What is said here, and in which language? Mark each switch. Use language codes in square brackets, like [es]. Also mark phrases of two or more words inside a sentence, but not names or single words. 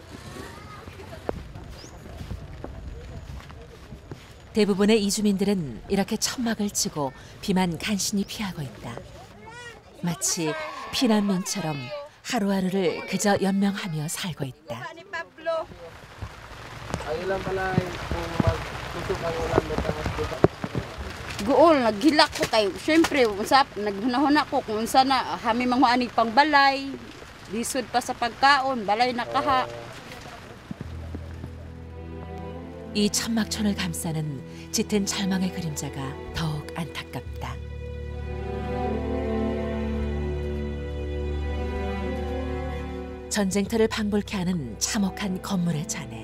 [ko] 대부분의 이주민들은 이렇게 천막을 치고 비만 간신히 피하고 있다. 마치 피난민처럼 하루하루를 그저 연명하며 살고 있다. [ceb] Gool, naghilak ko kayo. Siyempre, naghunahuna ko kung sana kami manghuani pang balay. Lisod pa sa pagkaon, balay na kaha. [ko] 이 천막촌을 감싸는 짙은 절망의 그림자가 더욱 안타깝다. 전쟁터를 방불케 하는 참혹한 건물의 잔해.